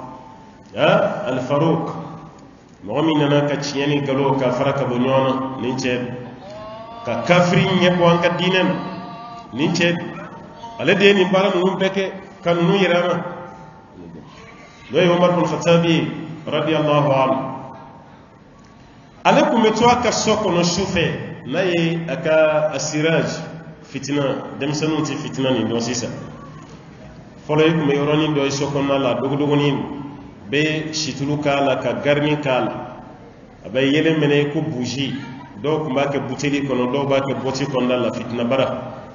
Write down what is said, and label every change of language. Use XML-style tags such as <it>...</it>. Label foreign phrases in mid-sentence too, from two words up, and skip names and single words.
<bm>Al-Faruq mɔgɔ min nana ka tiɲɛ ni nkalon ka fara ka bɔ ɲɔgɔn na nin cɛ ka kafiri ɲɛbɔ an ka diinɛ na nin cɛ ale de ye nin baara ninnu bɛɛ kɛ ka ninnu yira an na n'o ye Umar bin Khattab</bm> <ar>رضي الله عنه</ar> <bm>ale kun bɛ to a ka so kɔnɔ su fɛ n'a ye a ka asiraj fitina denmisɛnninw tɛ fitina nin dɔn sisan fɔlɔ i kun bɛ yɔrɔnin dɔ ye so kɔnɔna la dogodogonin bɛ situlu k'a la ka garni k'a la a bɛ yɛlɛ minɛ ko buji dɔw kun b'a kɛ buteli kɔnɔ dɔw b'a kɛ bɔti kɔnɔna la fitina bara</bm>